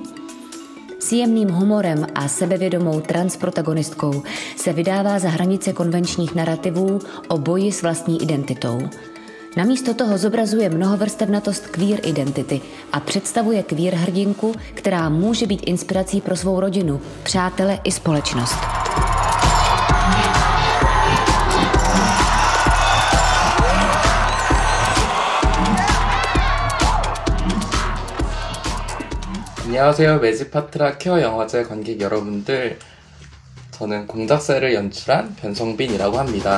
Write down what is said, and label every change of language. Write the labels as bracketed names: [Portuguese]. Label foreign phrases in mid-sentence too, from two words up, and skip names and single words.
[Czech] S jemným humorem a sebevědomou transprotagonistkou se vydává za hranice konvenčních narrativů o boji s vlastní identitou. Namísto toho zobrazuje mnohovrstevnatost queer identity a představuje queer hrdinku, která může být inspirací pro svou rodinu, přátele i společnost. [Korean] 안녕하세요. 매직파트라 케어 영화제 관객 여러분들. 저는 공작새를 연출한 변성빈이라고 합니다.